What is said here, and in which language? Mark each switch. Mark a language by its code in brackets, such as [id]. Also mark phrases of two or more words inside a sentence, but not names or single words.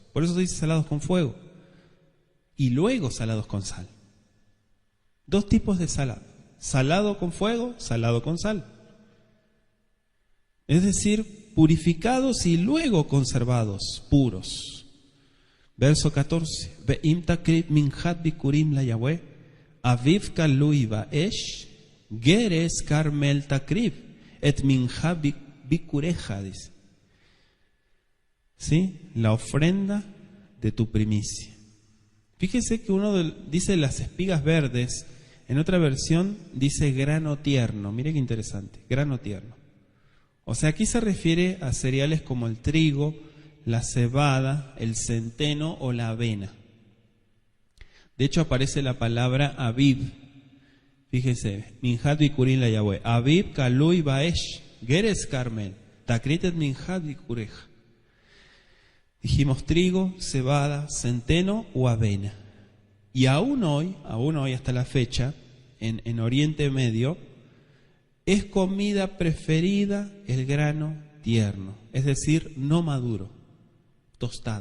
[es] Por eso se dice salados con fuego y luego salados con sal. Dos tipos de salado. Salado con fuego, salado con sal. Es decir, purificados y luego conservados, puros. Verso 14. [he] ואם תקריב מנחת בכורים ל יהוה אביב קלוי באש גרש כרמל תקריב את מנחת בכוריך, [es] dice. ¿Sí? La ofrenda de tu primicia. Fíjese que uno dice las espigas verdes, en otra versión dice grano tierno. Mire qué interesante, grano tierno. O sea, aquí se refiere a cereales como el trigo, la cebada, el centeno o la avena. De hecho aparece la palabra aviv. [he] Fíjese, מנחת בכורים ל יהוה אביב קלוי באש גרש כרמל תקריבת מנחת בכוריך. [es] Dijimos trigo, cebada, centeno o avena. Y aún hoy hasta la fecha, en Oriente Medio, es comida preferida el grano tierno, es decir, no maduro, tostado.